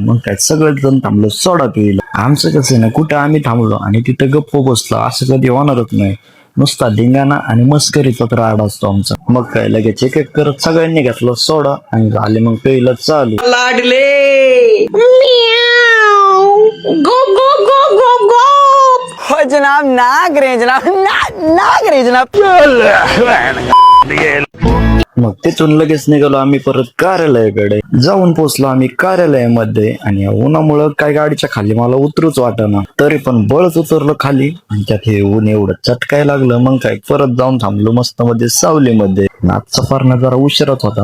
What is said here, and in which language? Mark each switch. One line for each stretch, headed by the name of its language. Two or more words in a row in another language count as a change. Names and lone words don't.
Marathi: मग काय सगळेच जण थांबलो सोडा पिला. आमचं कसं आहे ना, कुठं आम्ही थांबलो आणि तिथं गप्प बसलो असं कधी होणारच नाही. नुसता धिंगाणा आणि मस्करीचा तर आड असतो आमचा. मग काय लगेच एक एक करत सगळ्यांनी घेतलं सोडा आणि झाले मग पहिलं चालू. लाडले
English: go go go go go
Hindi: हो जनाब, नाग रे जनाब, नाग रे जनाब.
Marathi: मग तिथून लगेच निघालो आम्ही परत कार्यालयाकडे. जाऊन पोहोचलो आम्ही कार्यालयामध्ये आणि या उन्हामुळं काय गाडीच्या खाली मला उतरूच वाटेना. तरी पण बळच उतरलो खाली आणि त्यात हे ऊन एवढं चटकाय लागलं. मग काय परत जाऊन थांबलो मस्त मध्ये सावलीमध्ये. नाचचा पारणं जरा उशिराच होता.